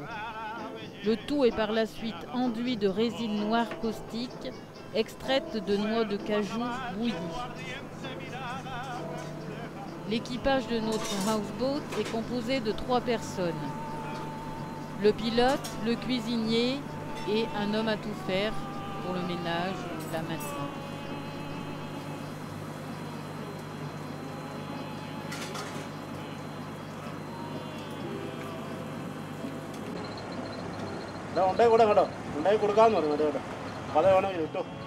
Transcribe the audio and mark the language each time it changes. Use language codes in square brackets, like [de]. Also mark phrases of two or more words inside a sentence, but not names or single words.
[fr] Le tout est par la suite enduit de résine noire caustique, extraite de noix de cajou bouillies. L'équipage de notre houseboat est composé de 3 personnes. Le pilote, le cuisinier et un homme à tout faire pour le ménage ou la maintenance. [ml] ഉണ്ടായി കൂടെ കേട്ടോ ഉണ്ടായി കൊടുക്കാമെന്ന് പറഞ്ഞു കേട്ടോ പല വേണമെങ്കിൽ കിട്ടും